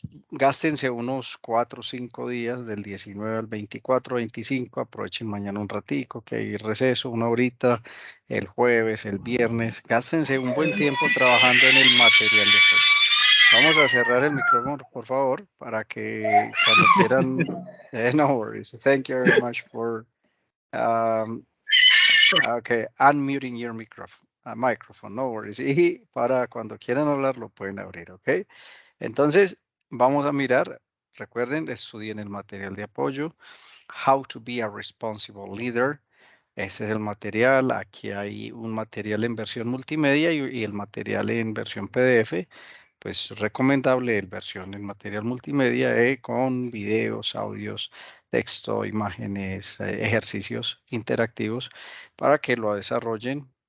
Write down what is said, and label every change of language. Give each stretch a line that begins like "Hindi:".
Spanish: Gástense unos 4 o 5 días del 19 al 24, 25, aprovechen mañana un ratico, que hay receso, una horita, el jueves, el viernes, gástense un buen tiempo trabajando en el material de hoy. Vamos a cerrar el micrófono, por favor, para que cuando quieran.
English: No worries. Thank you very much for okay, unmuting your microphone. No worries.
Spanish: Y para cuando quieran hablar lo pueden abrir, ¿ok? Entonces, vamos a mirar. Recuerden, estudien el material de apoyo.
English: How to be a responsible leader.
Spanish: Ese es el material. Aquí hay un material en versión multimedia y el material en versión PDF. Pues recomendable el versión en material multimedia con videos, audios, texto, imágenes, ejercicios interactivos para que lo desarrollen.